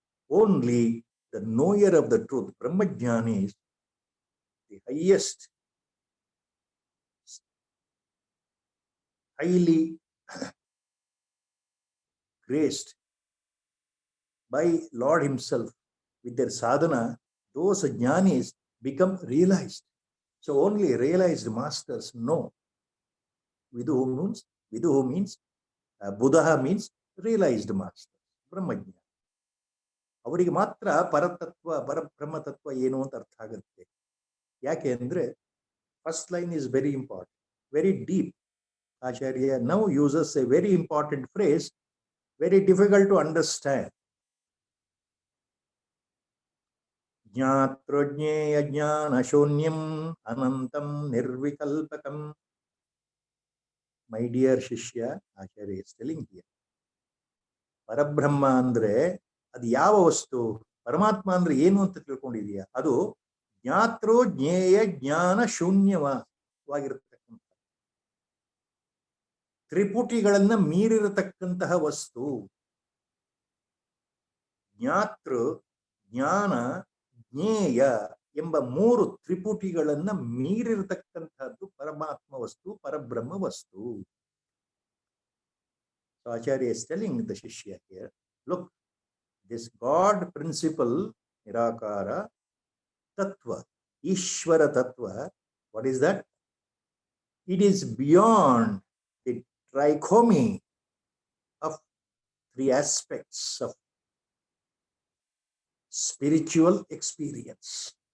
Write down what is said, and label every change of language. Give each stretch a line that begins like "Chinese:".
English: Only the knower of the truth, ಬ್ರಹ್ಮಜ್ಞಾನಿ, the highest, highly graced by Lord himself with their sadhana, those jnanis become realized. So only realized masters know. Viduhu means Buddha means realized master, Brahmajna.
Kannada: ಅವರಿಗೆ ಮಾತ್ರ ಪರತತ್ವ ಪರಬ್ರಹ್ಮ ತತ್ವ ಏನು ಅಂತ ಅರ್ಥ ಆಗುತ್ತೆ. ಯಾಕೆ ಅಂದ್ರೆ
English: First line is very important, very deep. Acharya now uses a very important phrase, very difficult to understand.
Sanskrit: Jnatra jnaya jnana shoonyam anantam nirvikalpakam.
English: My dear Shishya, Acharya is telling here,
Kannada: ಪರಬ್ರಹ್ಮ ಅಂದ್ರೆ ಅದು ಯಾವ ವಸ್ತು? ಪರಮಾತ್ಮ ಅಂದ್ರೆ ಏನು ಅಂತ ತಿಳ್ಕೊಂಡಿದೀಯ? ಅದು ಜ್ಞಾತೃ ಜ್ಞೇಯ ಜ್ಞಾನ ಶೂನ್ಯವಾಗಿರತಕ್ಕಂಥ ತ್ರಿಪುಟಿಗಳನ್ನ ಮೀರಿರತಕ್ಕಂತಹ ವಸ್ತು. ಜ್ಞಾತೃ ಜ್ಞಾನ ಜ್ಞೇಯ ಎಂಬ ಮೂರು ತ್ರಿಪುಟಿಗಳನ್ನ ಮೀರಿರತಕ್ಕಂಥದ್ದು ಪರಮಾತ್ಮ ವಸ್ತು, ಪರಬ್ರಹ್ಮ ವಸ್ತು.
English: So Acharya is telling the Shishya here, look, this God principle, Nirakara, Tattva, Ishvara Tattva, what is that? It is beyond the trichomy of three aspects of spiritual experience.